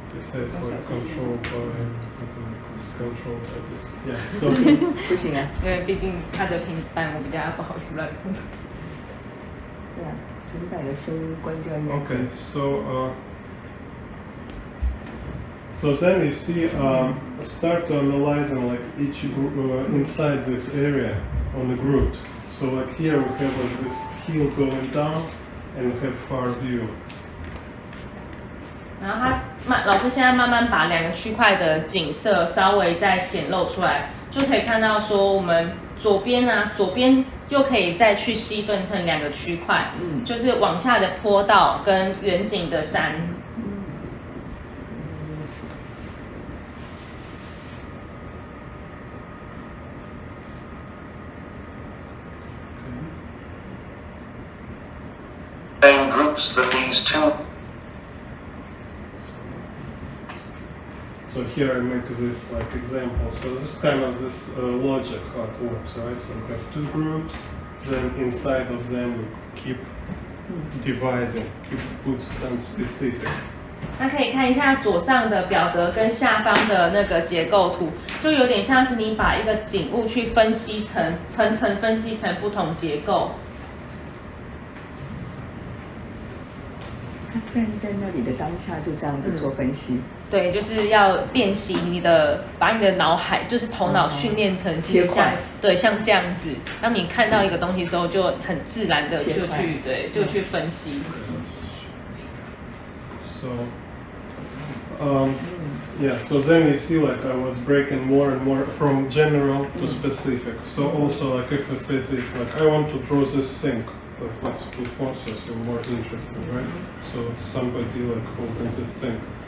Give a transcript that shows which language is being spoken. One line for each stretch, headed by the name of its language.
English: It says like control by it's control by this. Yeah. So
Chinese: 不行啊。因为毕竟他的平板我比较不好意思乱碰。对啊，平板的声音关掉应该。
English: okay. So then you see start to analyzing like each group inside this area on the groups. So like here we have like this hill going down and we have far view.
Chinese: 然后老师现在慢慢把2个区块的景色稍微再显露出来，就可以看到说我们左边又可以再去细分成2个区块，就是往下的坡道跟远景的山。
English: main groups that these two. So here I make this like example. So this kind of this logic how it works, right? So we have two groups, then inside of them we keep dividing, keep put some specific.
Chinese: 那可以看一下左上的表格跟下方的那个结构图，就有点像是你把一个景物去分析层分析成不同结构。他站在那里的当下就这样子做分析。对，就是要练习把你的脑海，就是头脑训练成切块，对，像这样子。当你看到一个东西之后，就很自然的就去分析。
English: So, yeah. So then you see, like I was breaking more and more from general to specific. So also, like if it says it's like I want to draw this sink. That's two forces you're more interested, right? So somebody like opens this sink.